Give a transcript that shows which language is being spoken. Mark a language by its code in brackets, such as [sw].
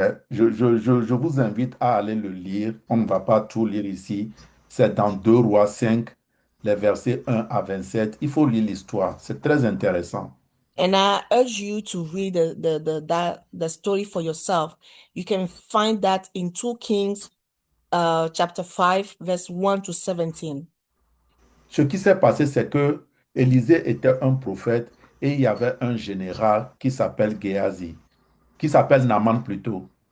[fr] Je vous invite à aller le lire. On ne va pas tout lire ici. C'est dans 2 Rois 5, les versets 1 à 27. Il faut lire l'histoire. C'est très intéressant. [en] And I urge you to read the story for yourself. You can find that in 2 Kings chapter 5, verse 1 to 17. [fr] Ce qui s'est passé, c'est que Élisée était un prophète et il y avait un général qui s'appelle Géasi, qui s'appelle Naaman plutôt.